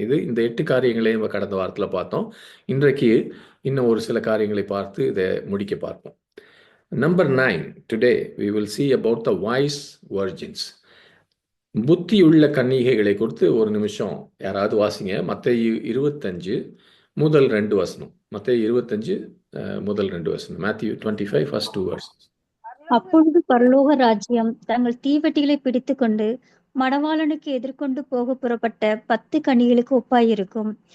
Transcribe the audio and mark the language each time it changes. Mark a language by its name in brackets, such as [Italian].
[Tamil] இந்த 8 காரியங்களை நம்ம கடந்த வாரத்தில் பார்த்தோம். இன்றைக்கு இன்னும் ஒரு சில காரியங்களை பார்த்து இதை முடிக்க பார்ப்போம். [English] Number 9, today we will see about the wise virgins. [Tamil] புத்தியுள்ள கன்னிகைகளை குறித்து ஒரு நிமிஷம் யாராவது வாசிங்க. மத்தேயு 25 முதல் 2 வசனம். மத்தேயு 25 முதல் 2 வசனம். [English] Matthew 25 first 2 verses. [Tamil] அப்பொழுது பரலோக ராஜ்யம் தங்கள் தீவெட்டிகளை பிடித்துக்கொண்டு மணவாளனுக்கு எதிர்கொண்டு போக புறப்பட்ட 10 கன்னிகளுக்கு ஒப்பாயிருக்கும்.